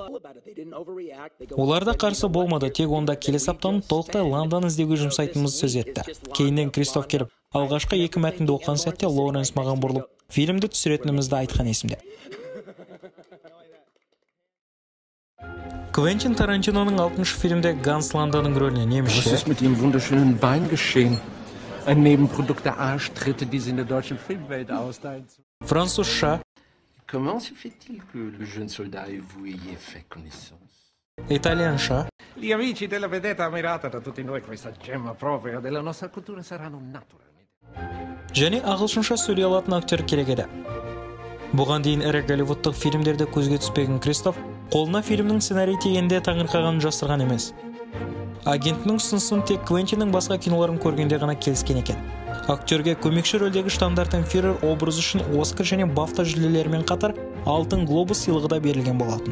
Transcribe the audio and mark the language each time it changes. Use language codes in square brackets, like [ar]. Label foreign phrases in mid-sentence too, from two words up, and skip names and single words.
[kk] Олар да қарсы болмады, тек онда келесі аптаны толықтай Ланданы іздеуге жұмсайтынымызды сөз етті. Кейіннен Кристоф келіп, алғашқы 2 мәтінді оқыған сәтте Лоуренс маған бұрылып, фильмді түсіретінімізді айтқан есімде. Квентин Тарантиноның 6-шы фильмде Ганс Ланданың рөліне немісше? [de] Was ist mit dem wunderschönen Bein geschehen? Ein Nebenprodukt der Arschtritte, die sie in der deutschen Filmwelt austeilen. [kk] Французша. [fr] Comment se fait-il que le jeune soldat et vous ayez fait connaissance? [kk] Итальянша. [it] Gli amici della vedetta ammirata da tutti noi, questa gemma propria della nostra cultura saranno naturalmente. [kk] Және ағылшынша сөйлей алатын актер керек еді. Бұған дейін ірі голливудтық фильмдерде көзге түспеген Кристоф қолына фильмнің сценарий тегенде таңырқағанын жасырған емес. Агентінің ұсынысын тек Квентиннің басқа киноларын көргенде ғана келіскен екен. Актерге көмекші рөлдегі штандартен Фюрер образы үшін Оскар және Бафта жүлделерімен қатар Алтын глобус сыйлығы да берілген болатын.